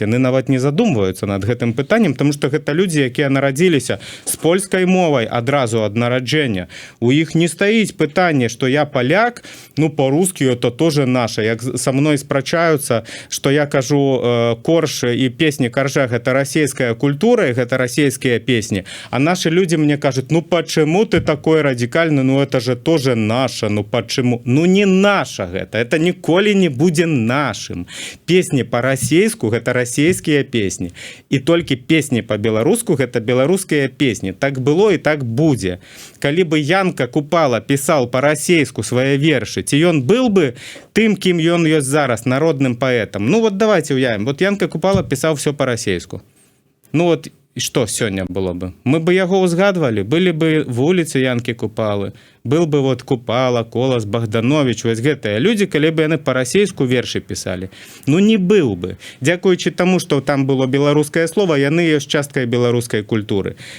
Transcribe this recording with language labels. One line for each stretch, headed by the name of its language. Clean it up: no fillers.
Belarusian: Яны нават не задумваюцца над гэтым пытаннем, тому што гэта людзі, якія нарадзіліся з польскай мовай адразу ад нараджэння. У іх не стаіць пытанне, што я паляк, ну па-руску это тоже наша. Як са мной спрачаюцца, што я кажу корж і песні Каржа гэта расійская культура і гэта расійскія песні.
Russian: А наши люди
Belarusian: мне кажуць,
Russian: ну почему ты такой радикальны, ну это же тоже наше, ну почему?
Belarusian: Ну не наша гэта, это ніколі не будзе нашим. Песни по-расейску гэта расійскія песні. І толькі песні по-беларуску гэта беларускія песні. Так было і так будзе. Калі бы Янка Купала пісаў по-расейску свае вершы, ці ён был бы тым, кім ён ёсць зараз, народным паэтам. Ну вот давайте уявім. Вот Янка Купала пісаў все по-расейску. Ну вот і што сёння было бы? Мы бы яго узгадвалі, былі бы вуліцы Янкі Купалы, был бы вот Купала, Колас, Богданович, вось гэтыя людзі, калі бы яны па-расейску вершы пісалі. Ну не быў бы. Дзякуючы таму, што там было беларускае слова, яны ёсць часткай беларускай культуры.